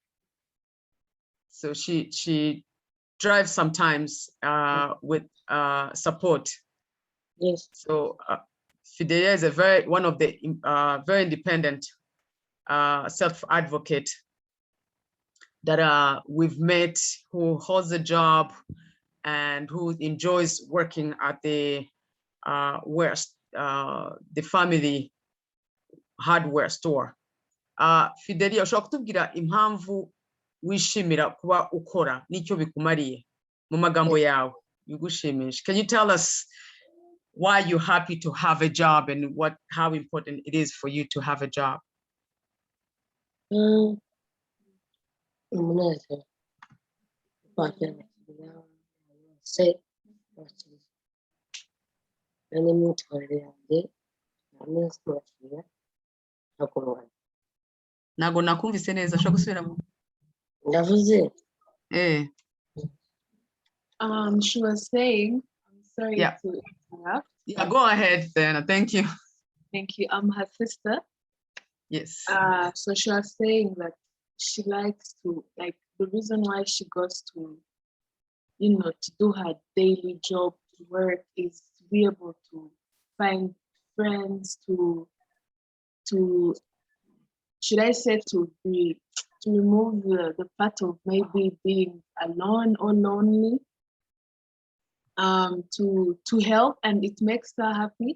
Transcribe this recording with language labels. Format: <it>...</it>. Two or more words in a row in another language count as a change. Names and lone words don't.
<en>So she drives sometimes with support. Yes. So Fidelia is one of the very independent self-advocate that we've met, who holds a job and who enjoys working at the family hardware store.</en> <rw>Fidelia, ushobora kutubwira impamvu wishimira kuba ukora n'icyo bikumariye mu magambo yawe bigushimisha?</rw> <en>Can you tell us why you're happy to have a job and how important it is for you to have a job?</en> <rw>Umunezero. Se n'imyitwarire yanjye ameze kubakira nakumva. Ntago nakumvise neza, ushobora gusubiramo? Ndavuze.</rw> <en>She was saying, I'm sorry Yeah. to interrupt. Yeah, go ahead, Diana. Thank you. Thank you. I'm her sister. Yes. So she was saying that she likes to, like, the reason why she goes to, to do her daily job, to work, is to be able to find friends, to should I say to remove the part of maybe being alone or lonely, to help, and it makes her happy.</en>